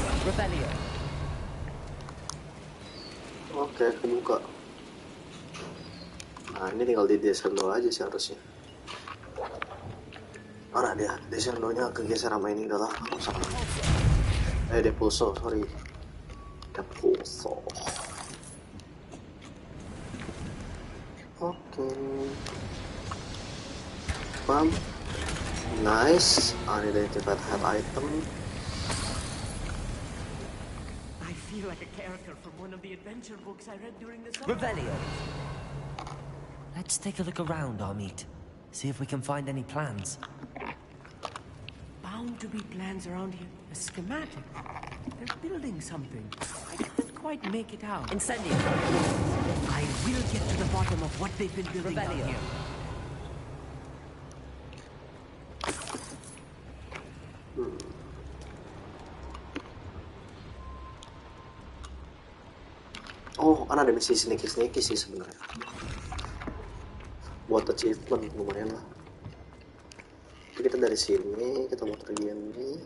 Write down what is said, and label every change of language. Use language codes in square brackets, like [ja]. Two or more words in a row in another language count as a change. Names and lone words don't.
[id] Revelio. Oke, kebuka. Nah, ini tinggal di descendo aja sih harusnya. Mana dia? Descendonya kegeser sama ini udah lah. Depulso, sorry. Depulso. Oke. Bam. Nice. [en] Unidentified head item. I feel like a character from one of the adventure books I read during the summer. Revelio. Let's take a look around, Armit. See if we can find any plans. Bound to be plans around here. A schematic. They're building something. I can't quite make it out. Incendio. I will get to the bottom of what they've been building down Revelio. here. [id] Oh, kan ada misi sneaky sih sebenarnya. Buat achievement lumayan lah. Jadi kita dari sini, kita mau pergi ini.